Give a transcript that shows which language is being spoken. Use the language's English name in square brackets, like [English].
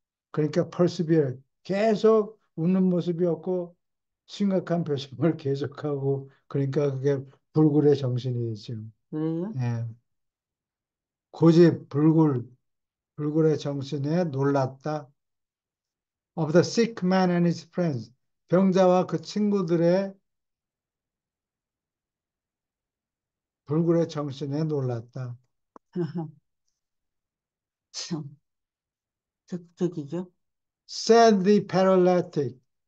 [Korean] 그러니까 persevere, 계속 웃는 모습이었고 심각한 표정을 계속하고, 그러니까 그게 불굴의 정신이죠. 그래요? 예. 고집, 불굴의 정신에 놀랐다. [English] Of the sick man and his friends. [Korean] 병자와 그 친구들의 불굴의 정신에 놀랐다. 참, 적극적이죠? [English] Said the paralytic.